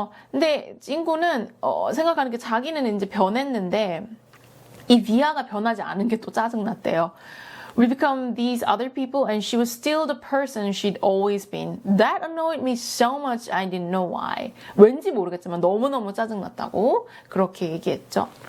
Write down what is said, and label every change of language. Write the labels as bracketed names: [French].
[Korean] 근데 친구는 생각하는 게 자기는 이제 변했는데 이 비아가 변하지 않은 게 또 짜증났대요. [English] We become these other people and she was still the person she'd always been. That annoyed me so much I didn't know why. [Korean] 왠지 모르겠지만 너무너무 짜증났다고 그렇게 얘기했죠.